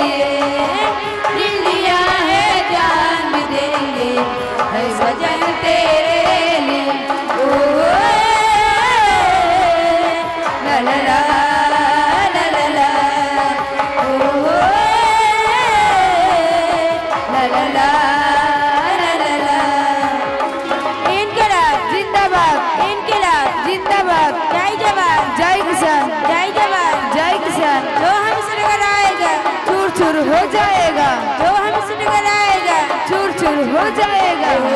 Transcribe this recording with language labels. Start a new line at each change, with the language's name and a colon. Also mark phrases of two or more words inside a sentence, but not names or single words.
Hindi: दिल दिया है जान भी देंगे है सजन तेरे लिए। ओ ला ला ला ला ला ला, ओ ला ला ला ला ला ला। इनकलाब जिंदाबाद, इनकलाब जिंदाबाद, जय जवान जय किसान, जय जवान जय किसान। जो हमसे निकल आएगा चूर चूर हो जाएगा, जो हमसे निकल आएगा चूर चूर हो जाएगा।